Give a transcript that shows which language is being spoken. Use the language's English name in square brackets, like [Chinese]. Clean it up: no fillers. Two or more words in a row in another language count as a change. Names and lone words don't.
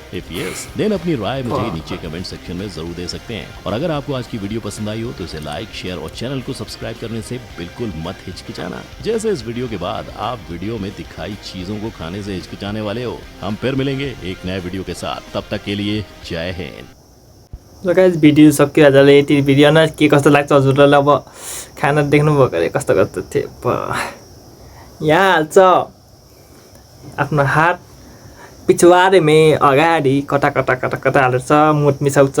[English] if yes, then [Hindi] अपनी राय मुझे नीचे [English] comment section [Hindi] में जरूर दे सकते हैं। और अगर आपको आज की वीडियो पसंद आई हो तो इसे लाइक, शेयर और चैनल को सब्सक्राइब करने से बिल्कुल मत हिचकिचाना। जैसे इस वीडियो के बाद आप वीडियो में दिखाई चीजों को खाने से हिचकिचाने वाले हो। हम फिर मिलेंगे एक नए वीडियो के साथ, तब तक के लिए जय हिंद। [Nepali] ल गाइस, भिडियो सक्यो हजुरले यति भिडियो न के कस्तो लाग्छ हजुरलाई। अब खाना देख्नुभयो अरे कस्तो कस्तो थियो। यहाँ हाल्छ आफ्नो हात [Hindi] पिछवारे में [Nepali] अगाडि कता कता कता कता हालेर मुट मिसाउँछ।